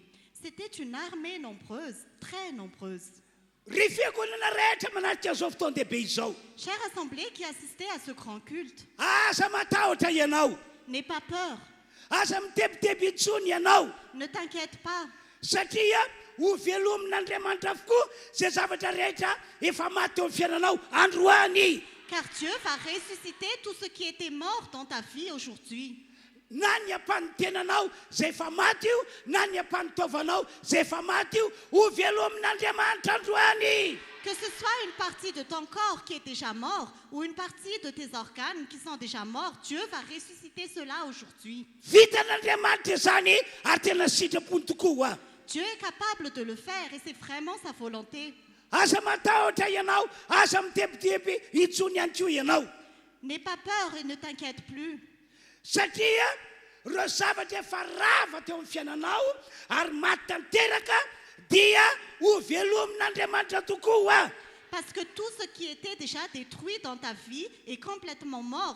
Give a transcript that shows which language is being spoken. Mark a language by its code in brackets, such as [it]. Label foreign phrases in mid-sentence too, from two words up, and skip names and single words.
[fr] C'était une armée nombreuse, très nombreuse. Chère assemblée qui assistait à ce grand culte, n'aie pas peur, ne t'inquiète pas. [mg] Ho velomin'Andriamanitra avokoa zay zavatra rehetra efa maty eo amin'ny fiainanao androany. [fr] Car Dieu va ressusciter tout ce qui était mort dans ta vie aujourd'hui. [mg] Na ny ampanitenanao zay efa maty io, na ny ampanitovanao zay efa maty io, ho velomin'Andriamanitra androany. [fr] Que ce soit une partie de ton corps qui est déjà mort ou une partie de tes organes qui sont déjà morts, Dieu va ressusciter cela aujourd'hui. [mg] Vitan'Andriamanitra izany ary tena sitrapony tokoa. [fr] Dieu est capable de le faire et c'est vraiment sa volonté. N'aie pas peur et ne t'inquiète plus. Parce que tout ce qui était déjà détruit dans ta vie est complètement mort.